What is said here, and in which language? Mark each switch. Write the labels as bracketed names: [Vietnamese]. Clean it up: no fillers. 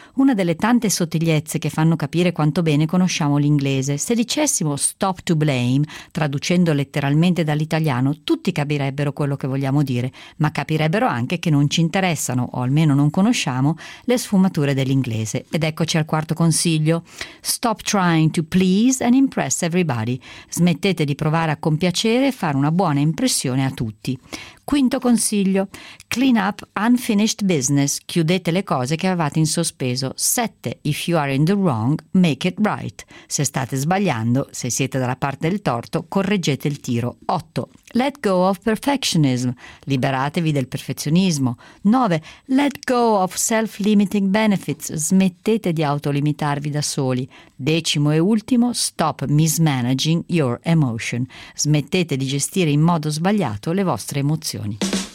[Italian] Una delle tante sottigliezze che fanno capire quanto bene conosciamo l'inglese. Se dicessimo stop to blame, traducendo letteralmente dall'italiano, tutti capirebbero quello che vogliamo dire, ma capirebbero anche che non ci interessano, o almeno non conosciamo, le sfumature dell'inglese. Ed eccoci al quarto consiglio. [English] Stop trying to please and impress everybody. [Italian] Smettete di provare a compiacere e fare una buona impressione a tutti. Quinto consiglio, clean up unfinished business, chiudete le cose che avevate in sospeso. 7. [English] If you are in the wrong, make it right. [Italian] Se state sbagliando, se siete dalla parte del torto, correggete il tiro. 8. [English] Let go of perfectionism, liberatevi del perfezionismo. 9. [Italian] Let go of self-limiting benefits, smettete di autolimitarvi da soli. 10. E ultimo, stop mismanaging your emotion, smettete di gestire in modo sbagliato le vostre emozioni.